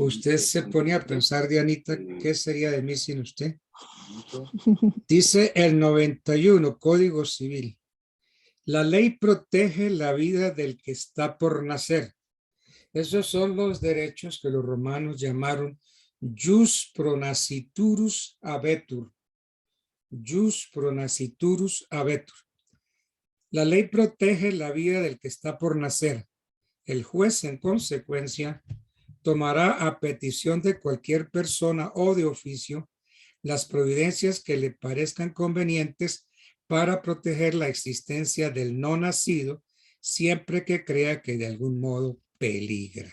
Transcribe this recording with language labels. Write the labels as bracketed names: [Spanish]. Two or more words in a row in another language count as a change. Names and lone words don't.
[Spanish] Usted se pone a pensar, Dianita, ¿qué sería de mí sin usted? Dice el 91, Código Civil. La ley protege la vida del que está por nacer. Esos son los derechos que los romanos llamaron [Latin] jus pronasciturus habetur. Jus pronasciturus habetur. [Spanish] La ley protege la vida del que está por nacer. El juez, en consecuencia, tomará a petición de cualquier persona o de oficio las providencias que le parezcan convenientes para proteger la existencia del no nacido, siempre que crea que de algún modo peligra.